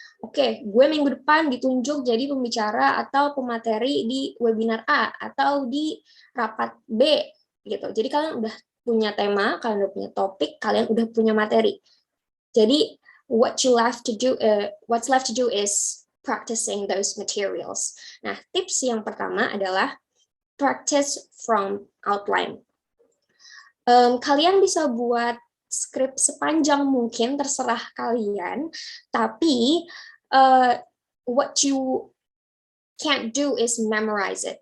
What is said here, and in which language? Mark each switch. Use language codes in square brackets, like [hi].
[id] Oke, gue minggu depan ditunjuk jadi pembicara atau pemateri di webinar A atau di rapat B gitu. Jadi kalian udah punya tema, kalian udah punya topik, kalian udah punya materi. Jadi [en] what's left to do is practicing those materials. [id] Nah, tips yang pertama adalah [en] practice from outline. [id] Kalian bisa buat skrip sepanjang mungkin, terserah kalian, tapi [en] what you can't do is memorize it.